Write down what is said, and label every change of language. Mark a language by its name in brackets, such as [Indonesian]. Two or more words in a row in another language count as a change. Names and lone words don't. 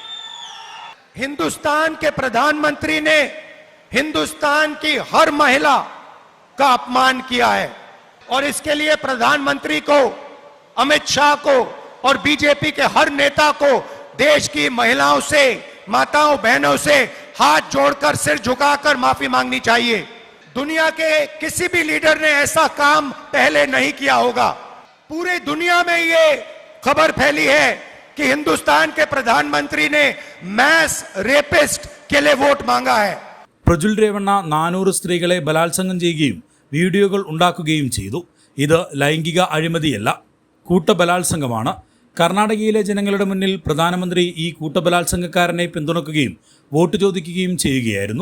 [Hindi] हिंदुस्तान के प्रधानमंत्री ने हिंदुस्तान की हर महिला का अपमान किया है और इसके लिए प्रधानमंत्री को, अमित शाह को और बीजेपी के हर नेता को देश की महिलाओं से, माताओं बहनों से हाथ जोड़कर सिर झुकाकर माफी मांगनी चाहिए। दुनिया के किसी भी लीडर ने ऐसा काम पहले नहीं किया होगा। पूरी दुनिया में ये खबर फैली है कि हिंदुस्तान के प्रधानमंत्री ने [English] mass rapist [Hindi] के लिए वोट मांगा है। [Malayalam] പ്രജ്വൽ രേവണ്ണ 400 സ്ത്രീകളെ ബലാത്സംഗം ചെയ്യുകയും വീഡിയോകൾ ഉണ്ടാക്കുകയും ചെയ്തു. ഇത് ലൈംഗിക അഴിമതിയല്ല, കൂട്ടബലാത്സംഗമാണ്. കർണാടകയിലെ ജനങ്ങളുടെ മുന്നിൽ പ്രധാനമന്ത്രി ഈ കൂട്ടബലാത്സംഗക്കാരനെ പിന്തുണക്കുകയും വോട്ട് ചോദിക്കുകയും ചെയ്യുകയായിരുന്നു.